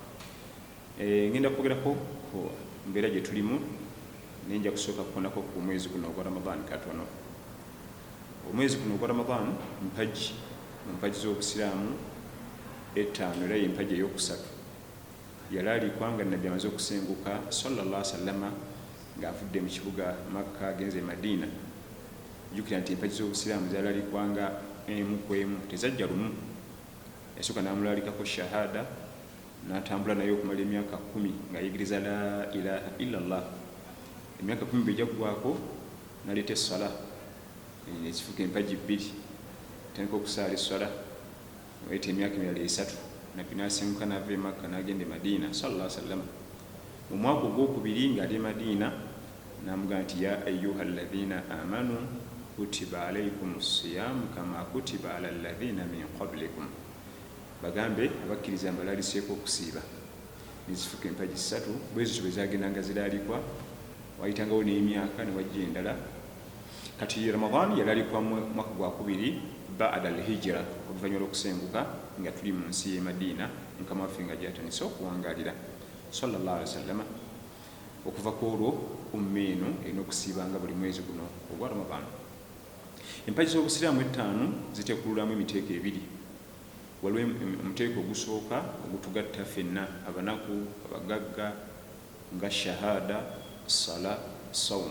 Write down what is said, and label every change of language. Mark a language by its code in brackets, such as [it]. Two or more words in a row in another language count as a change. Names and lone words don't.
[lg] Ngenda kwogerako ku mbeera gye tulimu, naye nja kusooka kukonako ku mwezi guno ogwa Ramadhan katono. Omwezi guno ogwa Ramadhan mpagi mu mpagi z'obusiraamu etaano era y'empagi ey'okusatu. Yali alikwanga Nabbi amaze okusenguka [ar] صلى الله عليه وسلم [lg] ng'avudde mu kibuga Makka agenze Madiina. Jjukira nti empagi z'obusiraamu zaali alikwanga emu ku emu, tezajja lumu. Yasooka n'amulalikako shahada n'atambula naye okumala emyaka 10 ng'ayigiriza [ar] لا إله إلا الله. [lg] Emyaka 10 bwe gyaggwako n'aleeta essala ekifuka empagi 2, tandika okusaala essala wayita emyaka emirala 3. Nabbi n'asenguka n'ava e Makka n'agenda e Madiina [ar] صلى الله عليه وسلم. [lg] Mu mwaka ogwokubiri ng'ali e Madiina n'amugamba nti [ar] يا أيها الذين آمنوا كتب عليكم الصيام كما كتب على الذين من قبلكم. [lg] Bagambe abakkiriza mbalaliseeko okusiiba. Nezifuka empagi 3 bwe zityo bwe zagendanga ziraalikwa, wayitangawo n'emyaka ne wajja endala. Kati Ramadhan yali alikwa mu mwaka gwa kubiri [ar] بعد الهجرة, [lg] oluvannyuma lw'okusenguka nga tuli mu nsi y'e Madiina, Mukama waffe nga gy'atandise okuwangalira [ar] صلى الله عليه وسلم. [lg] Okuva ku olwo umma eno erina okusiibanga buli mwezi guno ogwa Ramadhan. Empagi z'obusiraamu ettaano zitekululamu emiteeko ebiri. Waliwo omuteeko ogusooka ogutugatta ffenna abanaku, abagagga, nga shahada, sala, sawm.